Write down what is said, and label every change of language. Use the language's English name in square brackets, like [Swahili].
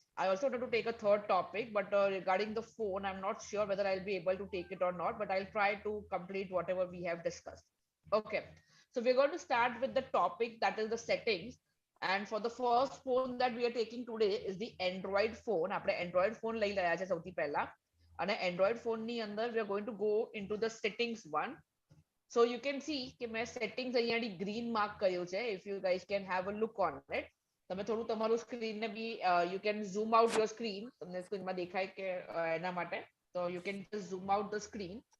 [English] I also wanted to take a third topic, but regarding the phone, I'm not sure whether I'll be able to take it or not, but I'll try to complete whatever we have discussed. Okay, so we're going to start with the topic that is the settings. And for the first phone that we are taking today is the Android phone. [Gujarati] આપણે Android phone લઈ રહ્યા છે સૌથી પહેલા. અને Android phone ની અંદર [English] we are going to go into the settings one. So you can see [Gujarati] કે મેં [English] settings [Gujarati] અહીંયા [English] green mark [Gujarati] કર્યું છે. [English] If you guys can have a look on it. [Gujarati] તમે થોડું તમારું સ્ક્રીન ને બી [English] you can zoom out your screen. [Gujarati] તમને સ્ક્રીનમાં દેખાય કે એના માટે. [English] So you can just zoom out the screen.